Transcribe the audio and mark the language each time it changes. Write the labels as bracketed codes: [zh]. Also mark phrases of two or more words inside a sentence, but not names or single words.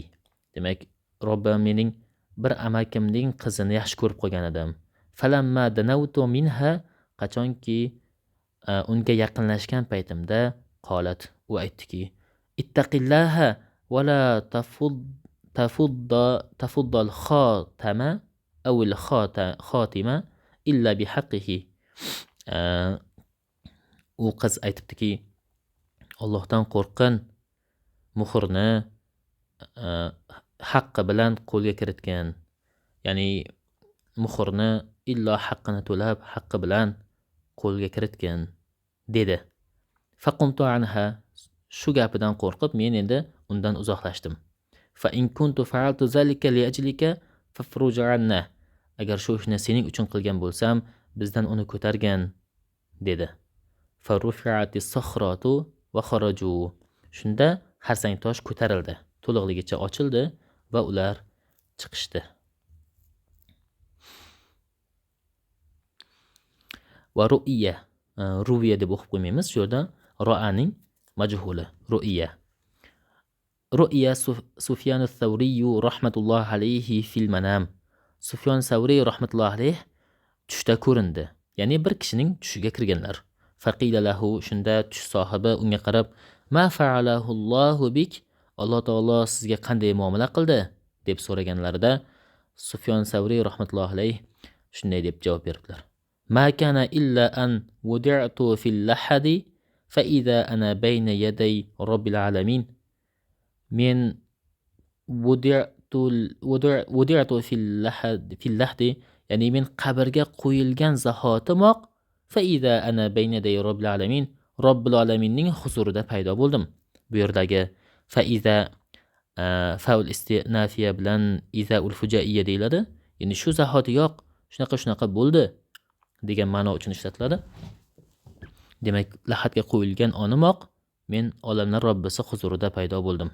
[uz] Demak, Robbim mening bir amakimning qizini yaxshi ko'rib qolgan edim. [ar] فلما دنوت منها, [uz] qachonki unga yaqinlashgan paytimda [ar] qolat, [uz] u aytdiki, [ar] اتق الله ولا تفض الخاتم أو الخاتمة إلا بحقه. [uz] U qiz aytibdiki, Allohdan qo'rqin, muhrni haqqi bilan qo'lga kiritgan. Ya'ni muhrni illo haqqini to'lab, haqqi bilan qo'lga kiritgan dedi. [ar] فقمت عنها, [uz] shu gapidan qo'rqib men endi undan uzoqlashdim. [ar] فإن كنت فعلت ذلك لأجلك فافرج عنا. [uz] Agar shu ishni sening uchun qilgan bo'lsam, bizdan uni ko'targan dedi. [ar] فرفعت الصخرة وخرجوا. [uz] Shunda xarsang tosh ko'tarildi, to'liqligicha ochildi va ular chiqishdi. Va ru'ya, ru'ya deb o'qib qo'ymaymiz, shu yerda ro'aning majhuli, ru'ya. [ar] رئي سفيان الثوري رحمة الله عليه في المنام. [uz] Sufyan Savri [ar] رحمة الله عليه [uz] tushda ko'rindi. Ya'ni bir kishining tushiga kirganlar. [ar] فقيل له, [uz] shunda tush sohibi unga qarab, [ar] ما فعله الله بك, [uz] Alloh taolo sizga qanday muomala qildi deb so'raganlarida Sufyan Savri [ar] رحمة الله عليه [uz] shunday deb javob beribdilar. [ar] ما كان إلا أن وضعت في اللحد فإذا أنا بين يدي رب العالمين. Men وضعت في اللحد, [uz] ya'ni men qabrga qo'yilgan zahotimoq [ar] فإذا أنا بين يدي رب العالمين, رب العالمين [uz] huzurida paydo bo'ldim. Bu yerdagi [ar] فإذا الفاء الاستئنافية [uz] bilan [ar] إذا الفجائية [uz] deyiladi. Ya'ni shu zahotiyoq shunaqa bo'ldi degan ma'no uchun ishlatiladi. Demak, lahadga qo'yilgan onimoq men olamlar Robbisi huzurida paydo bo'ldim.